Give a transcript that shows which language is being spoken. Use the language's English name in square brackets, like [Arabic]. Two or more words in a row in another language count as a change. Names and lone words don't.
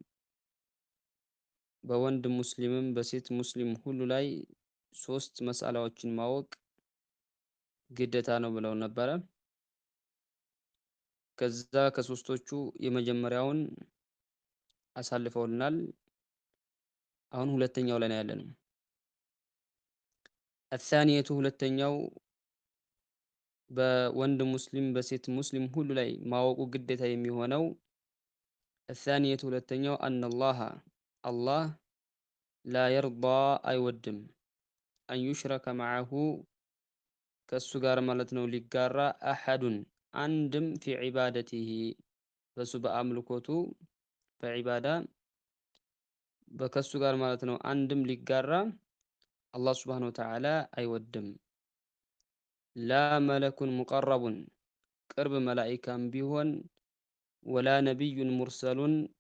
[Amharic] በወንድ ሙስሊምም በሴት ሙስሊም ሁሉ ላይ ሶስት መስአላዎችን ማወቅ ግዴታ ነው ብለው ነበረ። ከዛ ከሶስቶቹ የመጀመሪያውን አሳልፈውልናል። አሁን ሁለተኛው ላይ ነው ያለነው። الثانية ሁለተኛው በወንድ ሙስሊም በሴት ሙስሊም ሁሉ ላይ ማወቁ ግዴታ የሚሆነው الثانية ሁለተኛው [Arabic] أن الله لا يرضى [Amharic] አይወድም [Arabic] أن يشرك معه [Amharic] ከሱ ጋር ማለት ነው ሊጋራ አሐዱን አንድም [Arabic] في عبادته [Amharic] በሱ በአምልኮቱ በዒባዳ በከሱ ጋር ማለት ነው አንድም ሊጋራ አላህ [Arabic] سبحانه وتعالى [Amharic] አይወድም። [Arabic] لا ملكا مقربا [Amharic] ቅርብ መላኢካም ቢሆን [Arabic] ولا نبيا مرسلا